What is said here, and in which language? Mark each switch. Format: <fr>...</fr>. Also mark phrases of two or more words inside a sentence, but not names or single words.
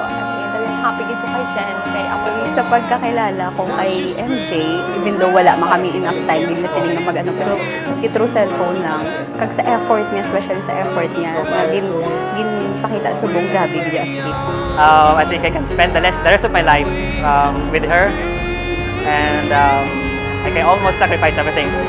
<hil>kasi dali happy gid ko kay Jen kay ako sa pagkakilala ko kay MJ</hil> <en>even though</en> <hil>wala man kami</hil> <en>enough time</en> <hil>din na sila nga mag-ano pero maski</hil> <en>through cellphone</en> <hil>lang kag sa effort niya especially sa effort niya na ginpakita subong grabe gid asli.</hil> <en>I think I can spend the rest of my life with her, and I can almost sacrifice everything.</en>